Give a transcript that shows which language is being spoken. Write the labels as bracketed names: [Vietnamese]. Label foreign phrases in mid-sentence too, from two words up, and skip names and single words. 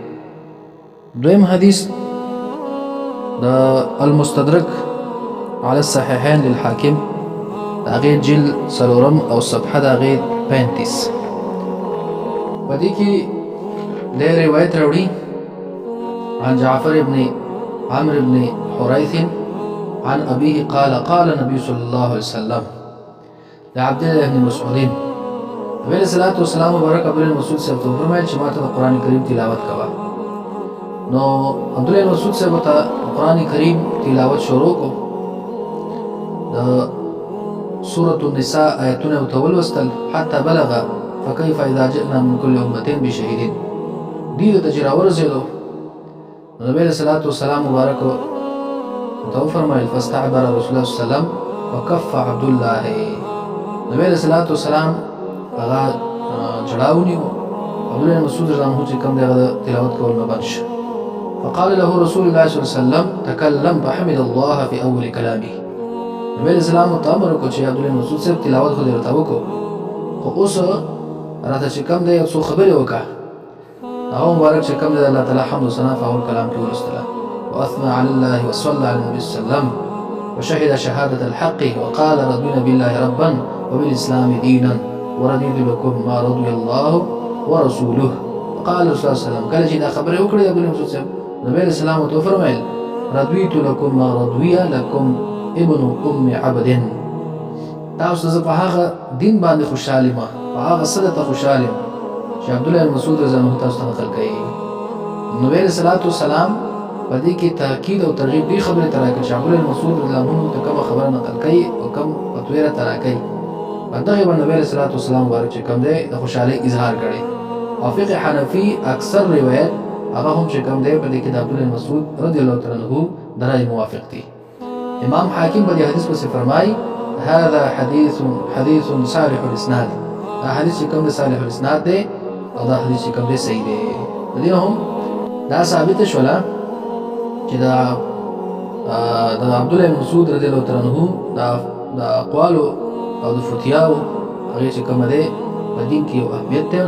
[Pashto] دویم حدیث د المستدرک علی الصحیحین للحاکم د هغې جلد څلورم او صفحه د هغې 35 په دې کې دی روایت راوړي [Arabic] عن جعفر بن عمرو بن حریث عن أبيه قال قال النبي صلى الله عليه وسلم لعبد الله بن مسعود. [Pashto] نبی [Arabic] علیہ الصلوۃ والسلام [Pashto] مبارک عبدالله بن مسعود صاحب ته فرمایل چې ما ته د قرآن کریم تلاوت کوه. نو عبدالله بن مسعود صاحب ته قرآن کریم تلاوت شروع کو. د سورة النساء آیتونه ورته ولوستل [Arabic] حتی بلغ فکیف اذا جئنا من كل امة بشهید. [Pashto] دې ته چې راورسېدو نبی [Arabic] علیہ الصلوۃ والسلام [Pashto] مبارک ته وفرمایل [Arabic] فاستعبر رسول الله صلی الله علیه وسلم وکف عبد الله. [Pashto] نبی [Arabic] علیہ الصلوۃ والسلام [Pashto] هغه جړاو نیو. عبدالله بن مسعود [Arabic] رضی الله عنه [Pashto] چې کوم دی هغه تلاوت کول نه بند شو. [Arabic] فقال له رسول الله صلی الله علیه وسلم تکلم فحمد الله في اول كلامه. [Pashto] نبی [Arabic] علیہ السلام [Pashto] ته امر وکړ چې عبدالله بن مسعود صاحب تلاوت خو دې ورته وکړو، خو اوس راته چې کوم دی یو څو خبرې وکړه. هغه مبارک چې کوم دی د الله تعالی حمد و ثنا په اول کلام کې ولوستله. [Arabic] واثنى على الله وصلى على النبي صلى الله عليه وسلم وشهد شهادة الحق وقال رضينا بالله ربا وبالإسلام دينا ورضيت لكم ما رضي الله ورسوله. وقال رسول الله صلى الله عليه وسلم [Pashto] کله چې دا خبرې وکړې عبدالله بن مسعود صاحب نبی [Arabic] علیہ السلام [Pashto] ته وفرمایل [Arabic] رضيت لكم ما رضي لكم ابن ام عبد. [Pashto] تاسو زه په هغه دین باندې خوشاله ما هغه څه ته خوشاله چې عبد الله بن مسعود [Arabic] رضی الله عنه [Pashto] تاسو ته نقل کوي. نبی [Arabic] صلی الله علیه وسلم [Pashto] په دې کې تاکید او ترغیب دی خبره تراکه چې عبد الله بن مسعود [Arabic] رضی الله عنه [Pashto] ته کوم خبره نقل کوي او کوم فتوی را تراکي په دغه باندې نبی [Arabic] صلی الله علیه وسلم [Pashto] مبارک چې کوم دی د خوشحالي اظهار کړي. او فقه حنفي اکثر روایت هغه هم چې کوم دی په دې کې د عبد الله بن مسعود [Arabic] رضی الله تعالی عنه [Pashto] درای موافق دي. امام حاکم په دې حدیث کې فرمایي [Arabic] هذا حديث صالح الاسناد. [Pashto] دا حدیث کوم [Arabic] صالح الاسناد [Pashto] دی او دا حدیث کوم دی صحیح دی. دې هم دا ثابت شولا چې دا عبد الله بن مسعود [Arabic] رضی الله تعالی عنہ [Pashto] دا اقوال او د فتیاو هغه چې کوم دی په دین کې یو اهمیت دی.